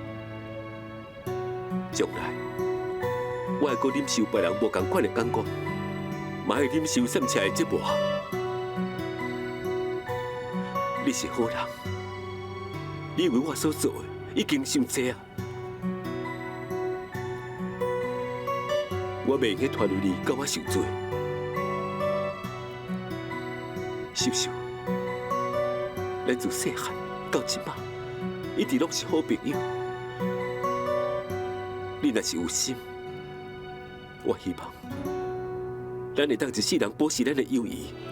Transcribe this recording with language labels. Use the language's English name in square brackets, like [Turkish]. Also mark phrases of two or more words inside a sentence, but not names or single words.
[Min Nan Chinese] 将来，我会阁忍受别人无同款的眼光，嘛会忍受三车的折磨。你是好人，你为我所做的已经伤济啊！我袂用去拖累你，甲我受罪。秀秀，咱自细汉到即摆，一直拢是好朋友。你若是有心，我希望咱会当一世人保持咱的友谊。